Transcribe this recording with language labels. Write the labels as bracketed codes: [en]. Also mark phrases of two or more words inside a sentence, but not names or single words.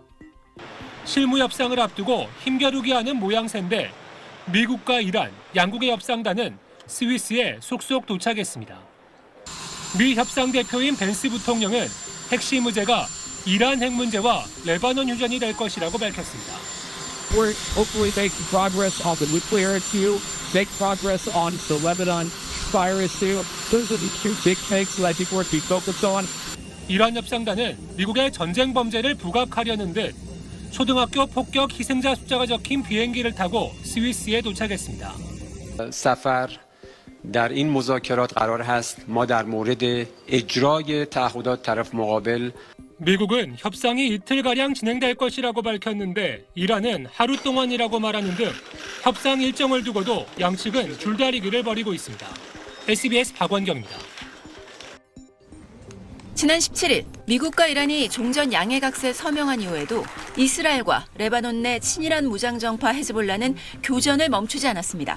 [ko] 실무 협상을 앞두고 힘겨루기 하는 모양새인데 미국과 이란, 양국의 협상단은 스위스에 속속 도착했습니다. 미 협상 대표인 벤스 부통령은 핵심 의제가 이란 핵 문제와 레바논 휴전이 될 것이라고 밝혔습니다. [en] We're hopefully making progress on the nuclear issue, make progress on the Lebanon fire issue. Those are the two big things that I think we're to focus on. [ko] 이란 협상단은 미국의 전쟁 범죄를 부각하려는 듯 초등학교 폭격 희생자 숫자가 적힌 비행기를 타고 스위스에 도착했습니다. [fa] سفر در این مذاکرات قرار هست ما در مورد اجرای تعهدات طرف مقابل [ko] 미국은 협상이 이틀가량 진행될 것이라고 밝혔는데 이란은 하루 동안이라고 말하는 등 협상 일정을 두고도 양측은 줄다리기를 벌이고 있습니다. SBS 박원경입니다. 지난 17일 미국과 이란이 종전 양해각서에 서명한 이후에도 이스라엘과 레바논 내 친이란 무장정파 헤즈볼라는 교전을 멈추지 않았습니다.